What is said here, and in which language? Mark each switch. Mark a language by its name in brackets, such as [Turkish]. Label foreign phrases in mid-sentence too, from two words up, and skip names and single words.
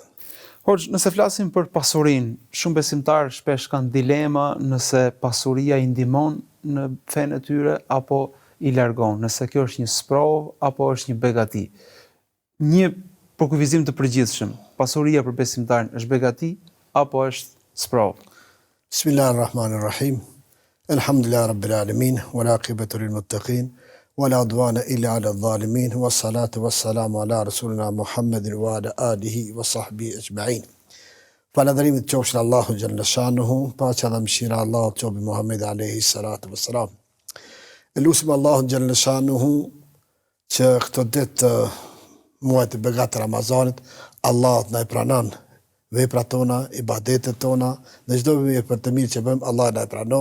[Albanian] Hoxh, nëse flasim për pasurinë, shumë besimtarë shpesh kanë dilema nëse pasuria i ndihmon në fenë e tyre apo i largon, nëse kjo është një sprov apo është një begati. Një përkufizim të përgjithshëm, pasuria për besimtarin është begati apo është sprov? [Arabic] بسم الله الرحمن الرحيم. الحمد لله رب العالمين، والعاقبة للمتقين، ولا عدوان إلا على الظالمين، والصلاة والسلام على رسولنا محمد وعلى آله وصحبه أجمعين. [Albanian] Falënderimit qofshin Allahu [Arabic] جل شأنه, [Albanian] paqja dhe mëshira Allahu qobi Muhammed [Arabic] عليه الصلاة والسلام. [Albanian] Elusim Allahu [Arabic] جل شأنه [Albanian] që këto ditë muajt e begat të Ramazanit, Allah na e pranon veprat tona, ibadetet tona, dhe çdo vepër për të mirë që bëjmë, Allah na e pranon.